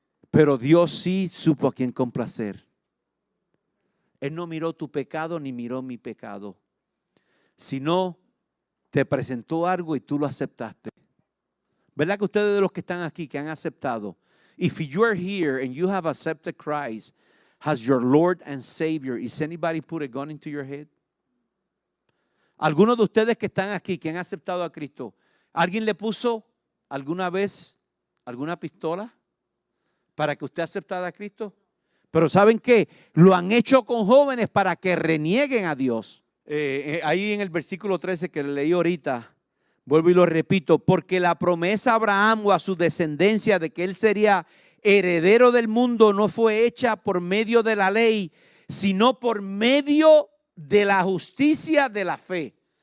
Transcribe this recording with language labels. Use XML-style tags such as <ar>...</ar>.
<es>Pero Dios sí supo a quién complacer. Él no miró tu pecado ni miró mi pecado, sino te presentó algo y tú lo aceptaste. ¿Verdad que ustedes de los que están aquí, que han aceptado?</es> <en>If you are here and you have accepted Christ as your Lord and Savior, is anybody put a gun into your head?</en> <es>Algunos de ustedes que están aquí, que han aceptado a Cristo, ¿alguien le puso alguna vez alguna pistola para que usted aceptara a Cristo? Pero ¿saben qué? Lo han hecho con jóvenes para que renieguen a Dios. Ahí en el versículo 13 que leí ahorita, vuelvo y lo repito, porque la promesa a Abraham o a su descendencia de que él sería heredero del mundo no fue hecha por medio de la ley, sino por medio de la justicia de la fe.</es>